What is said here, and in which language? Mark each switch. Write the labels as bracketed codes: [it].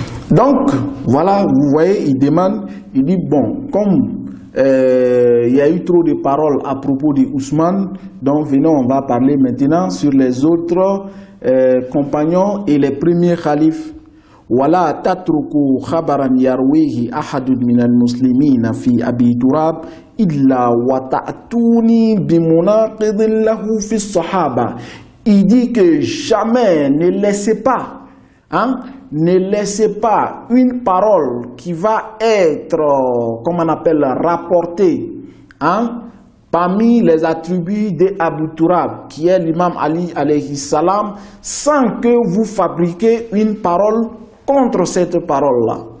[fr] Donc, voilà, vous voyez, il demande, il dit, bon, comme il y a eu trop de paroles à propos de Ousmane, donc venons, on va parler maintenant sur les autres compagnons et les premiers khalifes. [ar] ولا تتركوا خبرا يرويه أحد من المسلمين في أبي تراب إلا وتأتوني بمناقض له في الصحابة. [fr] Il dit que jamais ne laissez pas, ne laissez pas une parole qui va être, comment on appelle, rapportée, parmi les attributs d'Abu Turab, qui est l'imam Ali alayhi salam, sans que vous fabriquiez une parole contre cette parole-là.